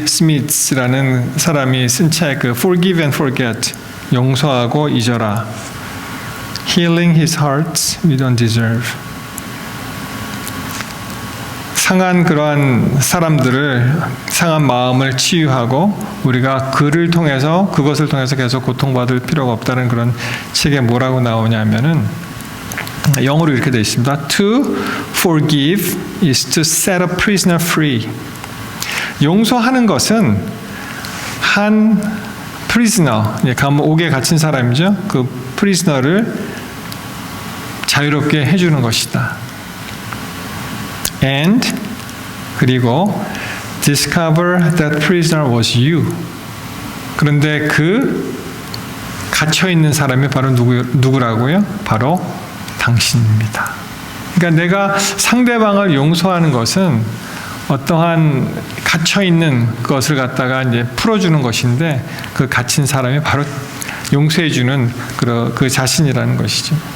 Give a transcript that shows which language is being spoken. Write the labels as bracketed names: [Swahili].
[Korean] 스미스라는 사람이 쓴 책 그 Forgive and Forget, 용서하고 잊어라, Healing His Hearts We Don't Deserve. 상한 그러한 사람들을, 상한 마음을 치유하고 우리가 그것을 통해서 계속 고통받을 필요가 없다는 그런 책에 뭐라고 나오냐면은 영어로 이렇게 되어 있습니다. [English] To forgive is to set a prisoner free. [Korean] 용서하는 것은 한 prisoner, 감옥에 갇힌 사람이죠. 그 prisoner를 자유롭게 해주는 것이다. [English] And [Korean] 그리고 [English] discover that prisoner was you. [Korean] 그런데 그 갇혀 있는 사람이 바로 누구라고요? 바로 당신입니다. 그러니까 내가 상대방을 용서하는 것은 어떠한 갇혀 있는 것을 갖다가 이제 풀어주는 것인데, 그 갇힌 사람이 바로 용서해주는 그 자신이라는 것이죠.